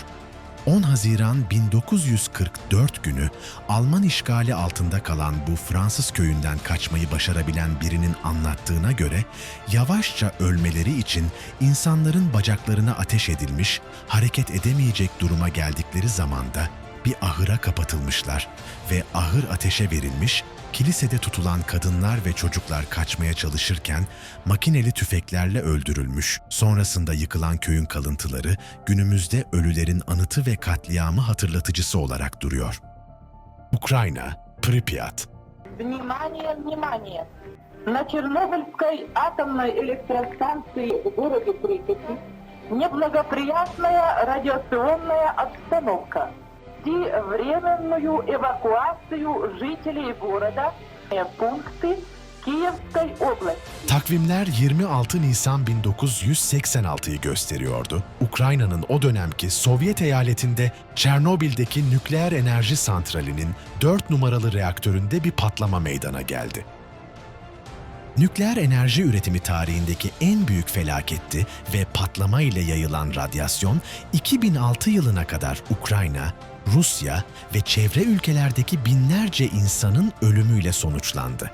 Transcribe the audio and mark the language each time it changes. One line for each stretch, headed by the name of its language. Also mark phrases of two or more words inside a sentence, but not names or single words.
Turkish: 10 Haziran 1944 günü Alman işgali altında kalan bu Fransız köyünden kaçmayı başarabilen birinin anlattığına göre yavaşça ölmeleri için insanların bacaklarına ateş edilmiş, hareket edemeyecek duruma geldikleri zamanda bir ahıra kapatılmışlar ve ahır ateşe verilmiş, kilisede tutulan kadınlar ve çocuklar kaçmaya çalışırken makineli tüfeklerle öldürülmüş. Sonrasında yıkılan köyün kalıntıları günümüzde ölülerin anıtı ve katliamı hatırlatıcısı olarak duruyor. Ukrayna, Pripyat.
Russian: Внимание, внимание! На Чернобыльской атомной электростанции в городе Припяти неблагоприятная радиационная обстановка. Временную эвакуацию жителей города пункты Киевской области.
Turkish: Takvimler 26 Nisan 1986'yı gösteriyordu. Ukrayna'nın o dönemki Sovyet eyaletinde Çernobil'deki nükleer enerji santralinin 4 numaralı reaktöründe bir patlama meydana geldi. Nükleer enerji üretimi tarihindeki en büyük felaketti ve patlama ile yayılan radyasyon 2006 yılına kadar Ukrayna, Rusya ve çevre ülkelerdeki binlerce insanın ölümüyle sonuçlandı.